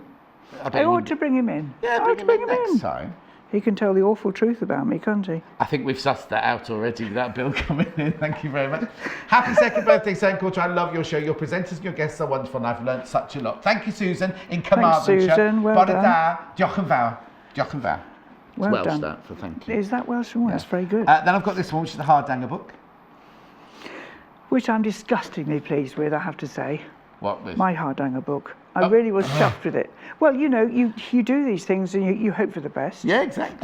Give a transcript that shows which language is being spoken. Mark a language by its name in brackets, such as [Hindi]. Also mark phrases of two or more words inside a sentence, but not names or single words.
[English] I ought to bring him in. Yeah, I ought to bring him next in. time. He can tell the awful truth about me, can't he? I think we've sussed that out already without Bill coming in. Thank you very much. Happy second birthday, Sewing Quarter. I love your show. Your presenters and your guests are wonderful, and I've learnt such a lot. Thank you, Susan, in Carmarthenshire. Susan. Well [Welsh] Bore [English] done. [Welsh] da. Diolch yn fawr. Diolch yn fawr. [English] It's Well Welsh, done. that, for thank you. Is that Welsh? Well, that's very good. Then I've got this one, which is the Hardanger book. Which I'm disgustingly pleased with, I have to say. What this? My Hardanger book. I really was chuffed with it. Well, you know, you do these things and you hope for the best. Yeah, exactly.